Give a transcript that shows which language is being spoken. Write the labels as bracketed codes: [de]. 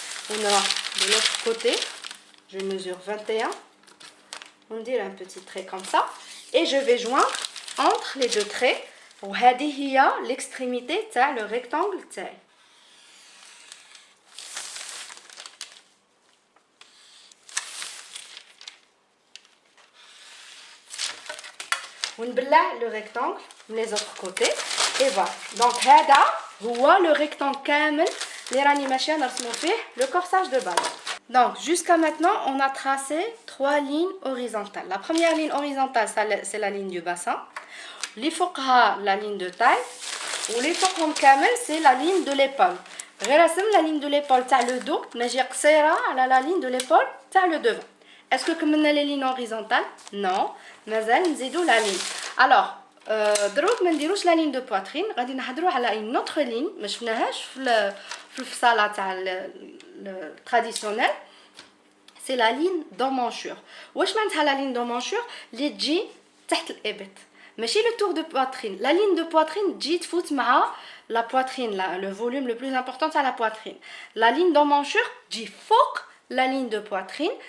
[fr] On aura de l'autre côté, je mesure 21, on dit un petit trait comme ça, et je vais joindre entre les deux traits, [ar] وهذه هي [fr] l'extrémité تاع le rectangle تاعي. [ar] ونبلع [fr] le rectangle les autres côtés, et voilà. [ar] Donc هذا هو le rectangle كامل اللي راني ماشيه نرسمو فيه [fr] le corsage de base. Donc jusqu'à maintenant on a tracé 3 lignes horizontales. La première ligne horizontale c'est la ligne du bassin. [ar] اللي فوقها [fr] la ligne de taille [ar] واللي فوقهم كامل [fr] c'est la ligne de l'épaule. [ar] غير رسم [fr] la ligne de l'épaule تاع le dos [ar] نجي قصيره على [fr] la ligne de l'épaule تاع le devant. Est-ce que كملنا les lignes horizontales? Non, [ar] مازال نزيدو [fr] la ligne. [ar] Alors دروك ما نديروش [fr] la ligne de poitrine, [ar] غادي نهضروا على [fr] une autre ligne [ar] ما شفناهاش في الفصاله تاع traditionnelle. [fr] C'est la ligne d'emmanchure. [ar] واش معناتها [fr] la ligne d'emmanchure [ar] اللي تجي تحت الابط ماشي [fr] le tour de poitrine. La ligne de poitrine [ar] تجي تفوت مع [fr] la poitrine, le volume le plus important à la poitrine. La ligne d'emmanchure [ar] تجي فوق [fr] la ligne de poitrine.